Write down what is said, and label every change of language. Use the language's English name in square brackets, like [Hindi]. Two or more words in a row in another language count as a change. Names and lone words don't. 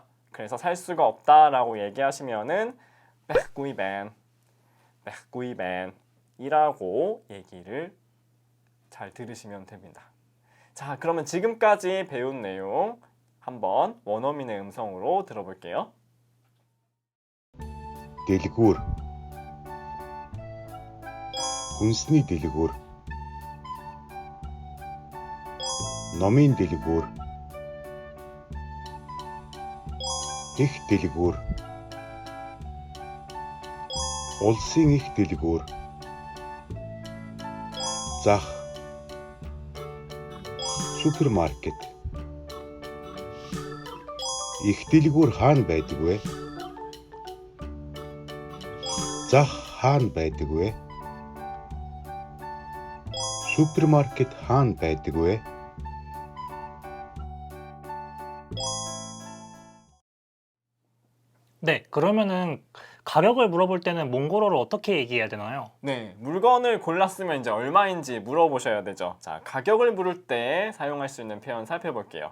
[Korean] 그래서 살 수가 없다 라고 얘기하시면은 백구이벤 이라고 얘기를 잘 들으시면 됩니다. 자, 그러면 지금까지 배운 내용 한번 원어민의 음성으로 들어볼게요. [Mongolian] Дэлгүүр. Хүнсний дэлгүүр. Номын дэлгүүр. Их дэлгүүр. Улсын их дэлгүүр. Зах. Супермаркет. Их дэлгүүр хаана байдаг вэ? Зах хаана байдаг вэ? Супермаркет хаана байдаг вэ? [Korean] 네, 그러면은 가격을 물어볼 때는 몽골어를 어떻게 얘기해야 되나요? 네, 물건을 골랐으면 이제 얼마인지 물어보셔야 되죠. 자, 가격을 물을 때 사용할 수 있는 표현 살펴볼게요.